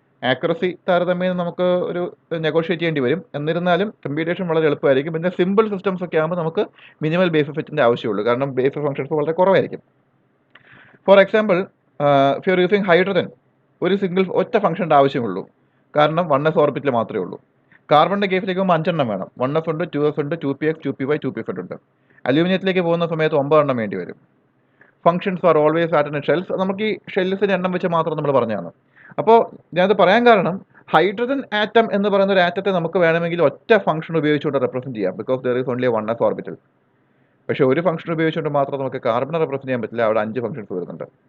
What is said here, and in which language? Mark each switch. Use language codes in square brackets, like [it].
[ml] Accuracy താരതമ്യേന നമുക്ക് ഒരു നെഗോഷിയേറ്റ് ചെയ്യേണ്ടി വരും, എന്നിരുന്നാലും കമ്പ്യൂട്ടേഷൻ വളരെ എളുപ്പമായിരിക്കും. പിന്നെ സിമ്പിൾ സിസ്റ്റംസ് ഒക്കെ ആകുമ്പോൾ നമുക്ക് മിനിമൽ ബേസിസ് സെറ്റിൻ്റെ ആവശ്യമുള്ളൂ, കാരണം ബേസിസ് ഫംഗ്ഷൻസ് വളരെ കുറവായിരിക്കും. [en] for example, if you are using hydrogen, [ml] ഒരു ഒറ്റ ഫംഗ്ഷൻ്റെ ആവശ്യമുള്ളൂ, കാരണം 1s ഓർബിറ്റിൽ മാത്രമേ ഉള്ളൂ. കാർബണിൻ്റെ കേസിലേക്ക് പോകുമ്പോൾ 5 എണ്ണം വേണം. 1s ഉണ്ട്, 2s ഉണ്ട്, 2px, 2py, 2pz ഉണ്ട്. അലൂമിനിയത്തിലേക്ക് പോകുന്ന സമയത്ത് 9 എണ്ണം വേണ്ടി വരും. [en] Functions are always at in shells. [ml] നമുക്ക് ഈ ഷെൽസിൻ്റെ എണ്ണം വെച്ച് മാത്രം നമ്മൾ പറഞ്ഞതാണ്. അപ്പോൾ ഞാനത് പറയാൻ കാരണം ഹൈഡ്രജൻ ആറ്റം എന്ന് പറയുന്ന ഒരു ആറ്റത്തെ നമുക്ക് വേണമെങ്കിൽ ഒറ്റ ഫംഗ്ഷൻ ഉപയോഗിച്ചുകൊണ്ട് റെപ്രസെൻറ്റ് ചെയ്യാം. [en] Because there is only 1s orbital. [ml] പക്ഷേ ഒരു ഫംഗ്ഷൻ ഉപയോഗിച്ചുകൊണ്ട് മാത്രം നമുക്ക് കാർബണിനെ റെപ്രസെൻറ്റ് ചെയ്യാൻ പറ്റില്ല. അവിടെ 5 ഫംഗ്ഷൻസ് വരുന്നുണ്ട്.